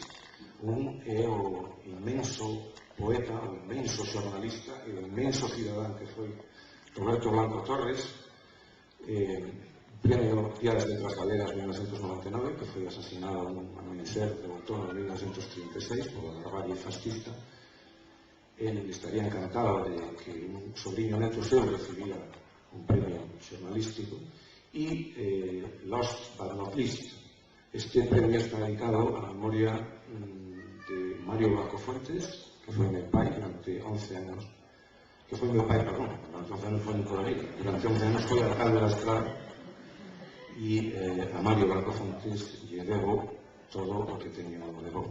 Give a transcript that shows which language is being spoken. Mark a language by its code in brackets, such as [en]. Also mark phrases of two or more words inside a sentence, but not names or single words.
[gl] Un é o inmenso poeta, o inmenso xornalista e o inmenso cidadán que foi Roberto Blanco Torres, premio Día das Letras Galegas de 1999, que foi asesinado nun amanecer de outono de 1936 por a barbarie fascista. Él estaría encantado de que un sobrino neto seu recibira un premio xornalístico. [en] E last but not least, [gl] este premio está dedicado a memoria de Mario Blanco Fuentes, que foi meu pai durante 11 anos, que foi meu pai, perdón, durante 11 anos foi Nicolás, durante 11 anos foi alcalde da Estrada, e a Mario Blanco Fuentes lle debo todo o que teño de bo.